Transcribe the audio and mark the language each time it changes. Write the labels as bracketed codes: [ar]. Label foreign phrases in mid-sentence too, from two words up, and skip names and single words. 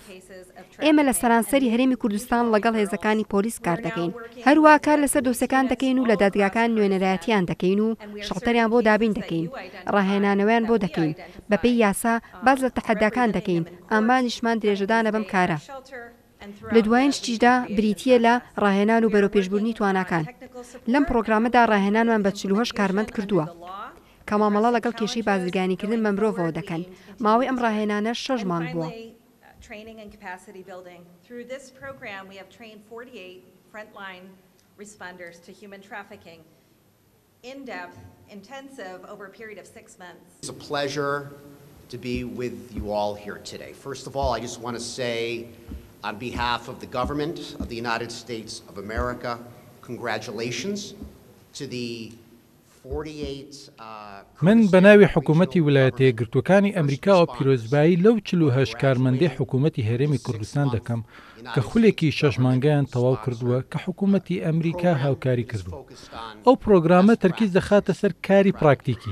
[ckb] ئێمە لە سەرانسەری هەرێمی کوردستان لەگەڵ هێزەکانی پۆلیس کار دەکەین، هەروە کار لەسەر دۆسەکان دەکەین و لە دادگاکان نوێنەرایەتیان دەکەین و شەڵتەریان بۆ دابین دەکەین، ڕاهێنانەوەیان بۆ دەکەین، بەپێی یاسا باز لە تەحەداکان دەکەین، ئامانیشمان درێژەدانە بەم کارە. لە دوایین شتیشدا بریتیە لە ڕاهێنان و بەرەوپێشبوونی تواناکان. لەم پرۆگرامەدا ڕاهێنانمان بە 48 کارمەند کردووە کە مامەڵە لەگەڵ کێشەی بازرگانیکردن بە مرۆڤەوە دەکەن. ماوەی ئەم ڕاهێنانە 6 مانگ بووە. [en] Training and capacity building. Through this program, we have trained 48 frontline responders to human trafficking, in-depth, intensive, over a period of 6 months. It's a pleasure to be with you all here today. First of all, I just want to say, on behalf of the government of the United States of America, congratulations to the 48 [ckb] من بەناوی حکوومەتی ویلایەتە یەکگرتووەکانی ئەمریکا و پیرۆزبایی لەو 48 کارمەندەی حکوومەتی هەرێمی کوردستان دەکەم کە خولێکی 6 مانگیان تەواو کردووە کە حکوومەتی ئەمریکا هاوکاری کردو. ئەو پرۆگرامە تەرکیز دەخاتە سەر کاری پراکتیکی.